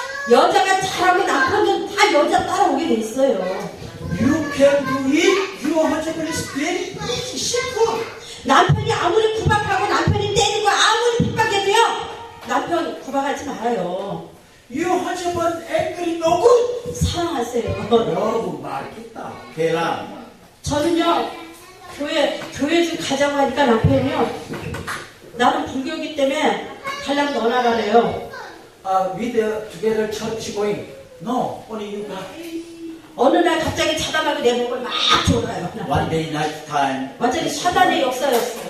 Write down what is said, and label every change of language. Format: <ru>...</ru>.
<ko>여자가 잘하면 남편은 다 여자 따라오게 돼 있어요.</ko> <en>You can do it. Your husband is very easy, simple.</en> <ko>남편이 아무리 구박하고 남편이 때리고 아무리 핍박해도요 남편 구박하지 말아요.</ko> <en>Your husband angry no good.</en> <ko>사랑하세요. 여러분 말겠다. 계란. 저는요 교회 좀 가자고 하니까 남편이요 나는 불교이기 때문에 달랑 너나가래요.</ko> <en>With together church going. No, only you got.</en> <ko>어느 날 갑자기 차단하고 내 목을 막 졸아요.</ko> <en>One day night time.</en> <ko>완전히 사단의 역사였어요.</ko>